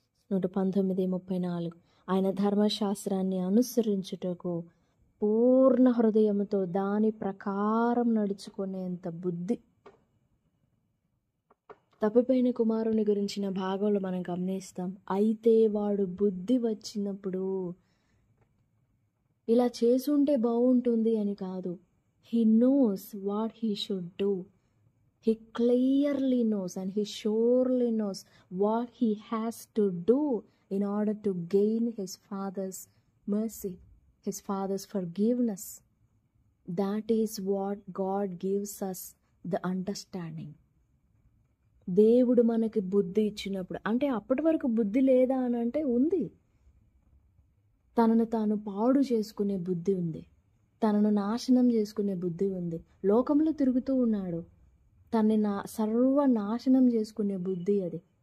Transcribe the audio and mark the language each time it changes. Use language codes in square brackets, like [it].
[te] 119:34 ఆయన ధర్మశాస్త్రాన్ని అనుసరించుటకు పూర్ణ హృదయముతో దాని ప్రకారం నడుచుకునేంత బుద్ధి. తప్పిపోయిన కుమారుని గురించిన భాగంలో మనం గమనిస్తాం. అయితే వాడు బుద్ధి వచ్చినప్పుడు ఇలా చేసుంటే బాగుంటుంది అని కాదు. [en] He knows what he should do. He clearly knows and he surely knows what he has to do in order to gain his Father's mercy, his Father's forgiveness. That is what God gives us the understanding. [te] దేవుడు మనకి బుద్ధి ఇచ్చినప్పుడు, అంటే అప్పటి వరకు బుద్ధి లేదా అని అంటే ఉంది. తనను తాను పాడు చేసుకునే బుద్ధి ఉంది, తనను నాశనం చేసుకునే బుద్ధి ఉంది. లోకంలో తిరుగుతూ ఉన్నాడు, తనని సర్వనాశనం చేసుకునే బుద్ధి అది.